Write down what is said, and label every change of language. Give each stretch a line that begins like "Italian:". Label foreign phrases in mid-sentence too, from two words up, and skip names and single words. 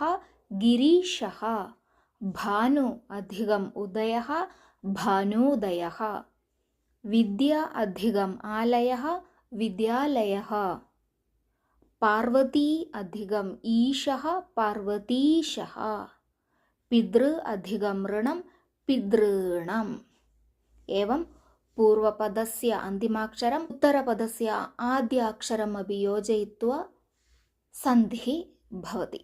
Sanskrit: ഗിരീശഃ ഭാനു അധികം ഉദയഃ ഭാനൂദയഃ വിദ്യ അധികം ആലയഃ വിദ്യാലയഃ പാർവതി അധികം ഈശഃ പാർവതീശഃ പിതൃ അധികം ഋണം പിതॄണം एवं पूर्वपदस्य अन्तिमाक्षरम् उत्तरपदस्य आद्याक्षरम् अपि योजयित्वा सन्धिः भवति।